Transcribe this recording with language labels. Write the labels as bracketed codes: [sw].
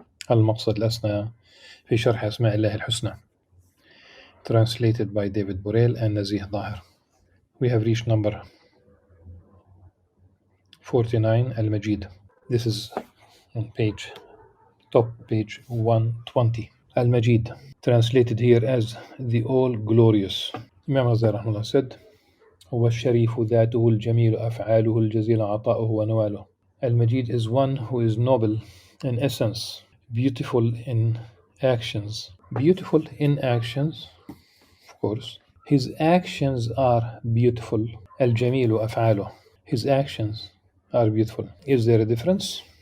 [en] Al-Maqsad al-Asna fi Sharh Asma' Allah al-Husna. Translated by David Borel and Nazih Dahir. We have reached number 49, Al-Majid. This is on top page 120. Al-Majid, translated here as the All-Glorious. Imam Ghazali Rahmullah said, [ar] هو الشريف ذاته الجميل أفعاله الجزيل عطاؤه ونواله. [en] Al-Majid is one who is noble in essence, beautiful in actions. Beautiful in actions, of course. His actions are beautiful. [ar] Al-Jamilu أفعاله. [en] His actions are beautiful. Is there a difference?